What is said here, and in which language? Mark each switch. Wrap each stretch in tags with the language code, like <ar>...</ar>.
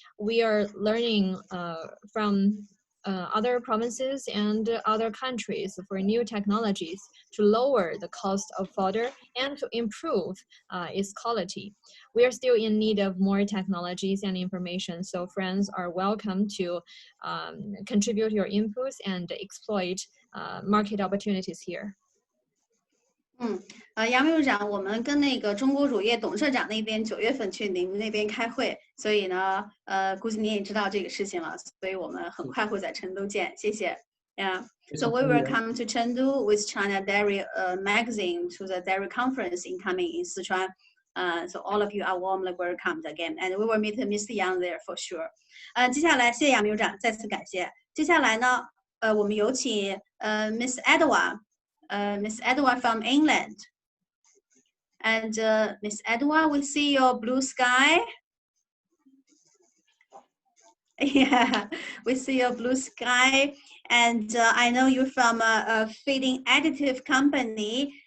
<en>We are learning from other provinces and other countries for new technologies to lower the cost of fodder and to improve its quality. We are still in need of more technologies and information, so friends are welcome to contribute your inputs and exploit market opportunities here.</en> <zh>杨秘书长，我们跟那个中国乳业董事长那边9月份去你们那边开会，所以呢，估计你也知道这个事情了，所以我们很快会在成都见，谢谢。</zh> <en>Yeah, so we will come to Chengdu with China Dairy magazine to the dairy conference incoming in Sichuan. So all of you are warmly welcomed again, and we will meet Mr. Yang there for sure.</en> <zh>接下来谢谢杨秘书长，再次感谢。接下来呢，我们有请Miss Edward。</zh> <en>Miss Edward from England. And Miss Edward, we see your blue sky. Yeah, we see your blue sky. And I know you're from a feeding additive company.</en>